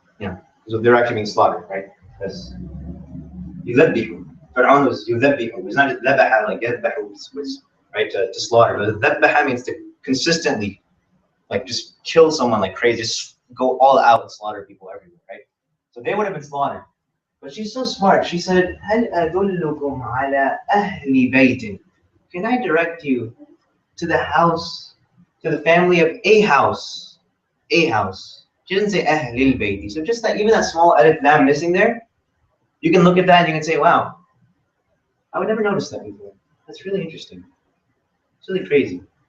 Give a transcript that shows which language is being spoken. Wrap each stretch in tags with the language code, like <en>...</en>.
<en>You know, so they're actually being slaughtered, right? Because Yudhabbihu. Fir'aun was Yudhabbihu. It was not just Dhabaha, like Yadbahu was, right, to slaughter. But Dhabaha means to consistently, like, just kill someone like crazy, just go all out and slaughter people everywhere, right? So they would have been slaughtered. But she's so smart. She said,</en> <ar>هل أدلكم على أهل بيت?</ar> <en>Can I direct you to the house, to the family of a house? A house. She didn't say Ahlil Bayti. So just that, even that small alif lam missing there, you can look at that and you can say, wow, I would never notice that before. That's really interesting. It's really crazy.</en>